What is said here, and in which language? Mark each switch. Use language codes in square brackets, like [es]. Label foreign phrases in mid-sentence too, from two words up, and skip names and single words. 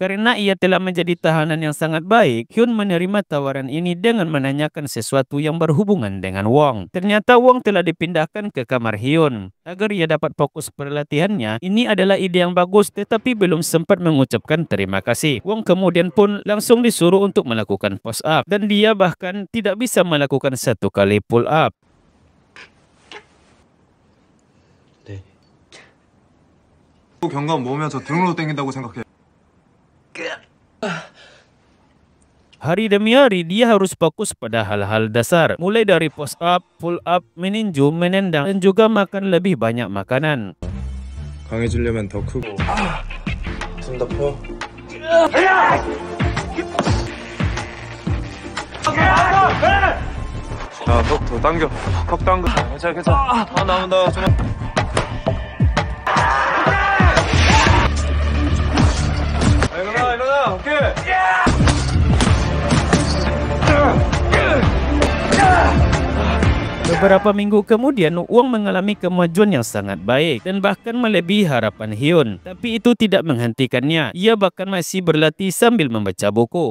[id] Karena ia telah menjadi tahanan yang sangat baik, Hyun menerima tawaran ini dengan menanyakan sesuatu yang berhubungan dengan Wong. Ternyata Wong telah dipindahkan ke kamar Hyun agar ia dapat fokus pelatihannya. Ini adalah ide yang bagus, tetapi belum sempat mengucapkan terima kasih. Wong kemudian pun langsung disuruh untuk melakukan [en] push up, [id] dan dia bahkan tidak bisa melakukan satu kali [en] pull up. [ko] 경감 모으면 저 등으로 땡긴다고 생각해. [id] Hari demi hari dia harus fokus pada hal-hal dasar, mulai dari [en] push up, pull up, [id] meninju, menendang, dan juga makan lebih banyak makanan. [ko] 강해지려면 더 크고. 숨 덮어. 자, 턱 더 당겨. 턱 당겨. 괜찮아. 더 나온다. 좀. 일어나. 오케이. [id] Beberapa minggu kemudian, Wong mengalami kemajuan yang sangat baik dan bahkan melebihi harapan Hyun. Tapi itu tidak menghentikannya. Ia bahkan masih berlatih sambil membaca buku.